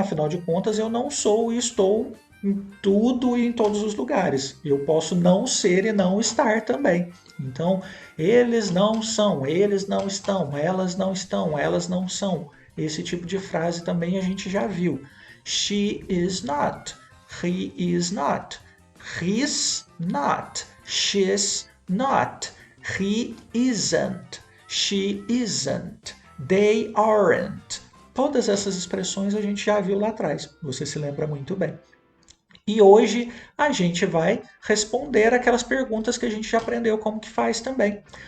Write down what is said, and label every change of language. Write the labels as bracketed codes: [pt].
[pt] Afinal de contas, eu não sou e estou em tudo e em todos os lugares. Eu posso não ser e não estar também. Então, eles não são, eles não estão, elas não são. Esse tipo de frase também a gente já viu. [en] She is not, he is not, he's not, she's not, he isn't, she isn't. They aren't. [pt] Todas essas expressões a gente já viu lá atrás, você se lembra muito bem. E hoje a gente vai responder aquelas perguntas que a gente já aprendeu como que faz também.